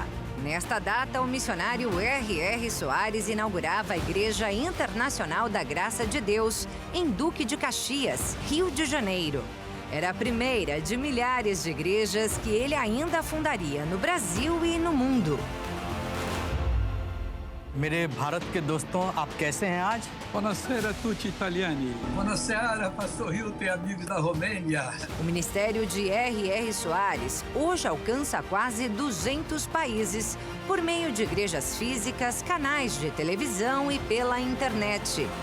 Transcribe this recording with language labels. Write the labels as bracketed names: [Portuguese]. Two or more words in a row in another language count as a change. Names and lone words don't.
[Portuguese] Nesta data, o missionário R.R. Soares inaugurava a Igreja Internacional da Graça de Deus, em Duque de Caxias, Rio de Janeiro. Era a primeira de milhares de igrejas que ele ainda fundaria no Brasil e no mundo. [Hindi] मेरे भारत के दोस्तों, आप कैसे हैं आज? [Italian] Buonasera a tutti italiani. [Portuguese] Buonasera, pastor Hilton e amigos da Romênia. O Ministério de R.R. Soares hoje alcança quase 200 países por meio de igrejas físicas, canais de televisão e pela internet.